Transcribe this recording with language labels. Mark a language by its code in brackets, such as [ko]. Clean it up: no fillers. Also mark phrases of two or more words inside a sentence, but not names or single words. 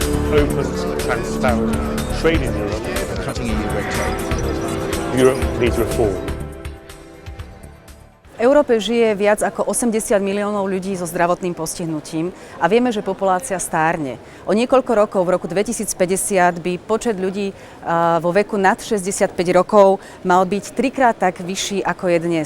[en] open, transparent trade in Europe. Cutting EU red tape. Europe needs reform. [sk] V Európe žije viac ako 80 miliónov ľudí so zdravotným postihnutím a vieme, že populácia stárne. O niekoľko rokov, v roku 2050, by počet ľudí vo veku nad 65 rokov mal byť trikrát tak vyšší, ako je dnes.